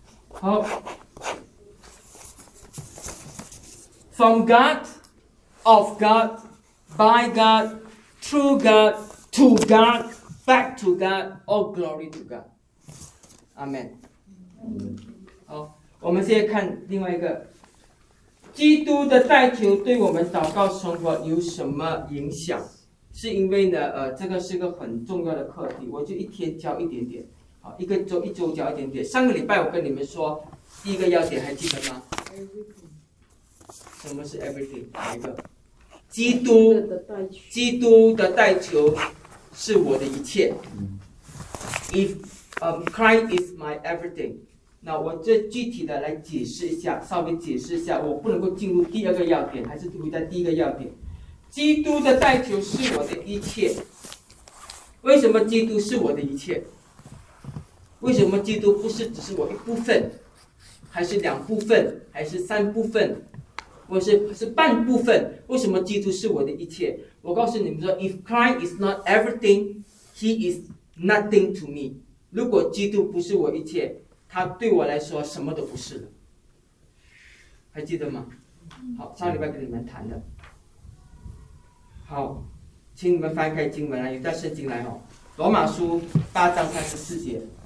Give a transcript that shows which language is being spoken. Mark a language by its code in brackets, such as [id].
[en] 好 ，From God, of God, by God, through God, to God, back to God, all glory to God. Amen. [zh] 好，我们现在看另外一个，基督的代求对我们祷告生活有什么影响？是因为呢，这个是个很重要的课题，我就一天教一点点。一个周一周教一点点。上个礼拜我跟你们说第一个要点还记得吗？ [en] Everything。 [zh] 什么是 everything？哪一个？基督的代求是我的一切。 [en] If Christ is my everything， [zh] 那我这具体的来解释一下，稍微解释一下，我不能够进入第二个要点，还是回到第一个要点。基督的代求是我的一切。为什么基督是我的一切？为什么基督不是只是我一部分，还是两部分，还是三部分，或是半部分？为什么基督是我的一切？我告诉你们说 [en] ，If Christ is not everything, He is nothing to me。 [zh] 如果基督不是我一切，他对我来说什么都不是了。还记得吗？好，上礼拜跟你们谈的。好，请你们翻开经文来，有带圣经来哦，《罗马书》8:34。